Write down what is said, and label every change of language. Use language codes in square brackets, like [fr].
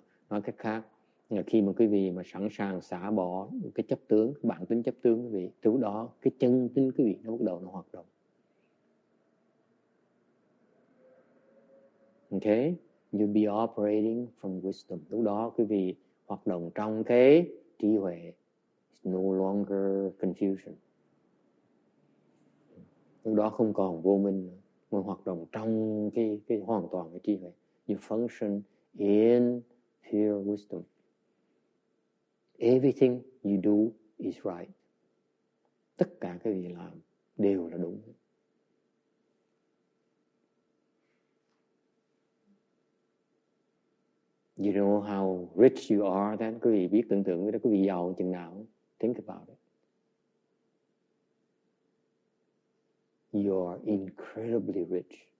[vi] Nói cách khác, khi mà quý vị mà sẵn sàng xả bỏ cái chấp tướng, cái bản tính chấp tướng quý vị, từ đó cái chân tính quý vị nó bắt đầu nó hoạt động. [en] Okay? You'll be operating from wisdom. [vi] Lúc đó quý vị hoạt động trong cái trí huệ. [en] It's no longer confusion. [vi] Lúc đó không còn vô minh nữa, mà hoạt động trong cái hoàn toàn cái trí huệ. [en] You function in pure wisdom. Everything you do is right. [vi] Tất cả cái gì làm đều là đúng. [en] You know how rich you are then? [vi] Quý vị biết tưởng tượng với đó, quý vị giàu chừng nào? [en] Think about it. You are incredibly rich.